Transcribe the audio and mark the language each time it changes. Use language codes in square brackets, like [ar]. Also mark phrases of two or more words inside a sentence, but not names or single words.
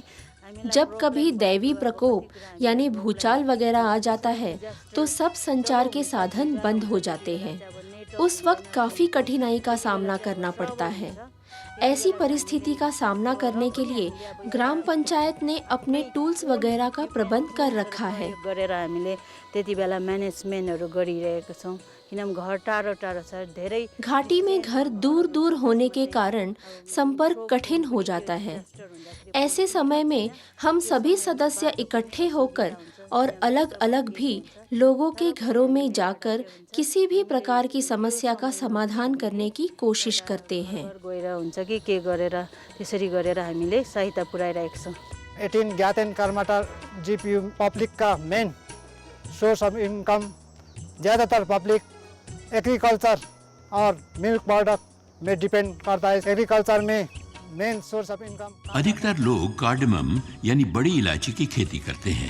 [hi] जब कभी दैवी प्रकोप यानी भूचाल वगैरह आ जाता है तो सब संचार के साधन बंद हो जाते हैं। उस वक्त काफ़ी कठिनाई का सामना करना पड़ता है। ऐसी परिस्थिति का सामना करने के लिए ग्राम पंचायत ने अपने टूल्स वगैरह का प्रबंध कर रखा है। [ne] गरेर हामीले त्यति बेला म्यानेजमेन्टहरू गरिरहेको छौँ, किनभने घर टाढो टाढो छ, धेरै [hi] घाटी में घर दूर दूर होने के कारण संपर्क कठिन हो जाता है। ऐसे समय में हम सभी सदस्य इकट्ठे होकर और अलग अलग भी लोगों के घरों में जाकर किसी भी प्रकार की समस्या का समाधान करने की कोशिश करते हैं। [ne] गएर हुन्छ कि के गरेर त्यसरी गरेर हामीले सहायता पुर्याइरहेको छौँ। [hi] 18 ज्ञान कर्मटार जीपीयू पब्लिक का [en] main source of income, [hi] ज़्यादातर पब्लिक एग्रीकल्चर और [en] milk product [hi] में डिपेंड करता है। एग्रीकल्चर में [en] main source of income. [hi] अधिकतर लोग कार्डमम यानी बड़ी इलायची की खेती करते हैं।